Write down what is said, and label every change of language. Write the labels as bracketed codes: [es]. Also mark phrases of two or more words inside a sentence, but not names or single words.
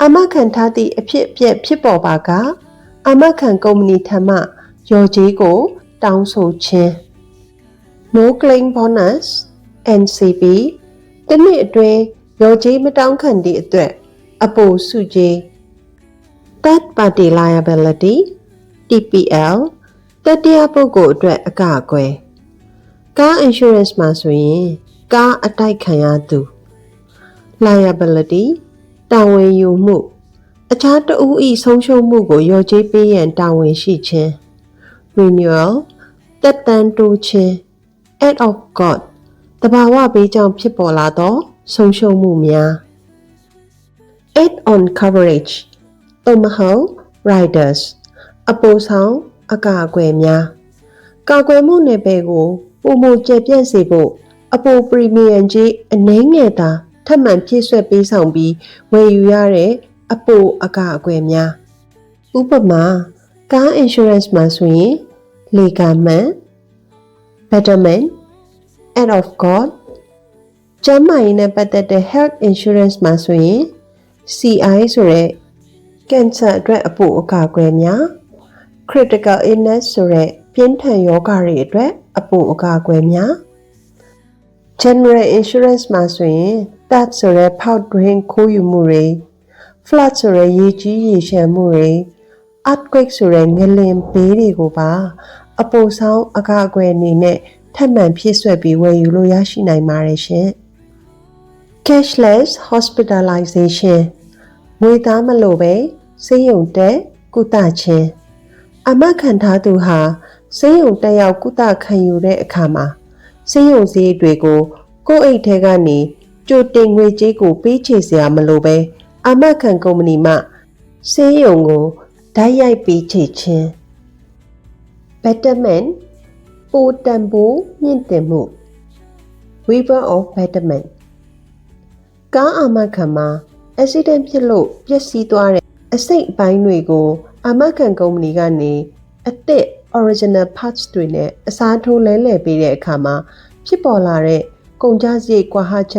[my] မခံထားသည့်အဖြစ်အပျက်ဖြစ်ပေါ်ပါကအာမခံကုမ္ပဏီထံမှလျော်ကြေးကိုတောင်းဆိုခြင်း [en] no claim bonus NCB [my] တစ်နှစ်အတွင်းလျော်ကြေးမတောင်းခံသည့်အတွက်အပိုစုကြေး [en] third party liability TPL [my] တတိယပုဂ္ဂိုလ်အတွက်အကာအကွယ်ကား insurance မှာဆိုရင်ကားအတိုက်ခံရသူ liability တာဝန်ယူမှုအခြားတစ်ဦး၏ဆုံးရှုံးမှုကိုလျော်ကြေးပေးရန်တာဝန်ရှိခြင်း renewal သက်တမ်းတိုးခြင်း [en] act of God [my] သဘာဝဘေးကြောင့်ဖြစ်ပေါ်လာသောဆုံးရှုံးမှုများ [en] add on coverage [my] သို့မဟုတ် riders အပိုဆောင်အကာအကွယ်များကာကွယ်မှုနယ်ပယ်ကိုပုံမကျယ်ပြန့်စေဖို့အ ပိုပရီမီယံကြီးအနည်းငယ်သာထပ်မံဖြည့်ဆွက်ပေးဆောင်ပြီးဝယ်ယူရတဲ့အပိုအကာအကွယ်များဥပမာကား insurance မှာဆိုရင်လေကာမှန် betterment [en] act of God [my] ကျန်းမာရေးနဲ့ပတ်သက်တဲ့ [en] health insurance [my] မှာဆိုရင် CI ဆိုတဲ့ cancer အတွက်အပိုအကာအကွယ်များ [en] critical illness [my] ဆိုတဲ့ပြင်းထန်ရောဂါတွေအတွက်အပိုအကာအကွယ်များ [en] general insurance [my] မှာဆိုရင် theft ဆိုတဲ့ဖောက်ထွင်းခိုးယူမှုတွေ flood ဆိုတဲ့ရေကြီးရေလျှံမှုတွေ earthquake ဆိုတဲ့ငလျင်ဘေးတွေကိုပါအပိုဆောင်အကာအကွယ်အနေနဲ့ထပ်မံဖြည့်ဆွက်ပြီးဝယ်ယူလို့ရရှိနိုင်ပါတယ်ရှင် [en] cashless hospitalization [my] ငွေသားမလိုပဲဆေးရုံတက်ကုသခြင်းအာမခံထားသူဟာဆေးရုံတက်ရောက်ကုသခံယူတဲ့အခါမှာဆေးရုံစည်းတွေကိုကိုယ့်အိတ်ထဲကနေကြိုတင်ငွေကြေးကိုပေးချေစရာမလိုပဲအာမခံကုမ္ပဏီမှဆေးရုံကိုဓာတ်ရိုက်ပေးချေခြင်း betterment ပိုတန်ဖိုးမြင့်တင်မှု [en] waiver of betterment [my] ကားအာမခံမှာ accident ဖြစ်လို့ပျက်စီးသွားတဲ့အစိတ်အပိုင်းတွေကိုအာမခံကုမ္ပဏီကနေ အသစ် [en] original parts [my] တွေနဲ့အစားထိုးလဲလှယ်ပေးတဲ့အခါမှာဖြစ်ပေါ်လာတဲ့ကုန်ကျစရိတ်ကွာဟချက်